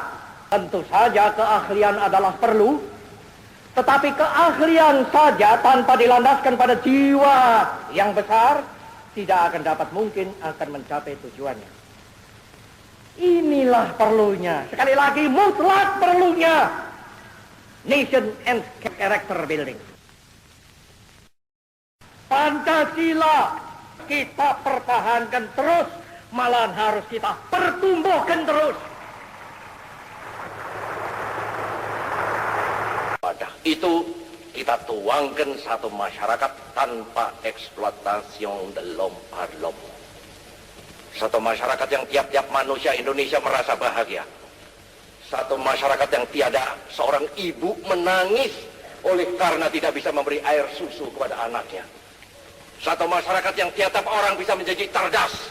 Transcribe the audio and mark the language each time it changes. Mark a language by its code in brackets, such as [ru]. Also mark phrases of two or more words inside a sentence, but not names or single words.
[id] Tentu saja keahlian adalah perlu, tetapi keahlian saja tanpa dilandaskan pada jiwa yang besar tidak akan dapat mungkin akan mencapai tujuannya. Inilah perlunya, sekali lagi mutlak perlunya, [en] nation and character building. [id] Pancasila kita pertahankan terus, malahan harus kita pertumbuhkan terus. Pada itu kita tuangkan satu masyarakat tanpa eksploitasi [fr] de l'homme par l'homme. [id] Satu masyarakat yang tiap-tiap manusia Indonesia merasa bahagia. Satu masyarakat yang tiada seorang ibu menangis oleh karena tidak bisa memberi air susu kepada anaknya. Satu masyarakat yang tiap-tiap orang bisa menjadi cerdas.